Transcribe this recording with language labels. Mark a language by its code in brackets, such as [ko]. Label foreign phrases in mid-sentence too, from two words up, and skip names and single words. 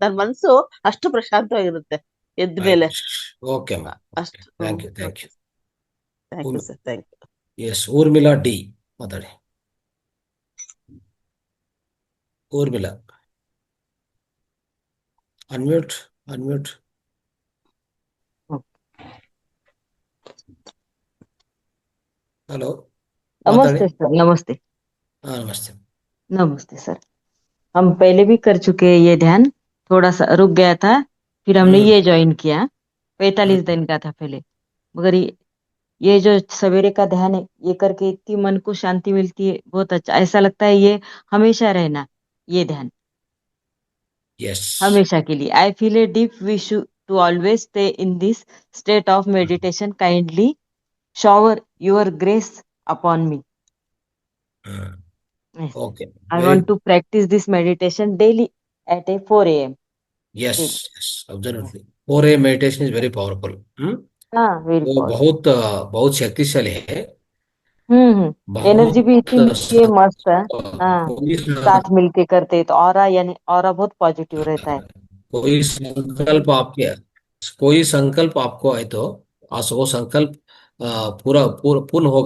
[kn] ನನ್ನ ಮನ್ಸು ಅಷ್ಟು ಪ್ರಶಾಂತವಾಗಿರುತ್ತೆ ಎದ್ಮೇಲೆ. [en] ಅಷ್ಟು. Thank you sir. Thank you. [kn] ಎಸ್, ಊರ್ಮಿಳಾ ಡಿ ಮಾತಾಡಿ. ಊರ್ಮಿಳಾ ಅನ್ಮ್ಯೂಟ್. [hi] हेलो, नमस्ते सर। नमस्ते। हाँ नमस्ते। नमस्ते सर। हम पहले भी कर चुके हैं ये ध्यान, थोड़ा सा रुक गया था, फिर हमने ये ज्वाइन किया। 45 दिन का था पहले, मगर ये जो सवेरे का ध्यान है, ये करके इतनी मन को शांति मिलती है, बहुत अच्छा। ऐसा लगता है ये हमेशा रहना, ये ध्यान हमेशा के लिए। [en] I feel a deep wish to always stay in this state of meditation. काइंडली shower your grace upon me. Okay. I want to practice this meditation daily at 4 a.m. Yes, absolutely. 4 a.m. meditation is very powerful. very वो powerful. [hi] बहुत शक्तिशाली है। एनर्जी भी इतनी मस्त है। साथ मिलके करते तो ऑरा, यानी ऑरा बहुत पॉजिटिव रहता है। कोई संकल्प आपको है तो वो संकल्प पूरा पूर्ण होगा।